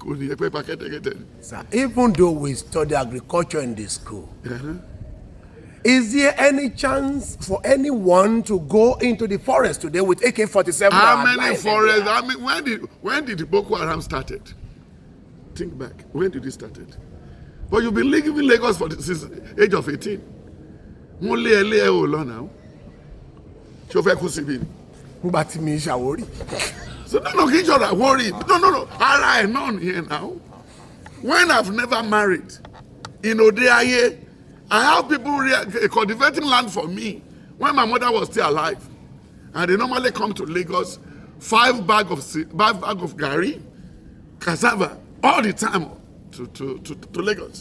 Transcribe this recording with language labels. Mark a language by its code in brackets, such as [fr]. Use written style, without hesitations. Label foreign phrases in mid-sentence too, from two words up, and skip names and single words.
[en] even though we study agriculture in the school, is there any chance for anyone to go into the forest today with AK-47? How many forests? I mean, when did the Boko Haram started? Think back. When did it started? But you've been living in Lagos since the age of 18. [yo] Mo lé ẹ lọ now. Ṣé o fẹ́ kú síbí ni? Nígbà tí mi ṣàwórí. [en] So no, get your worry. No. [yo] Ara ẹ̀ náà [en] here now. When I've never married, in Odeaye, I have people cultivating land for me when my mother was still alive. And they normally come to Lagos, 5 bag of gari, cassava, all the time to Lagos.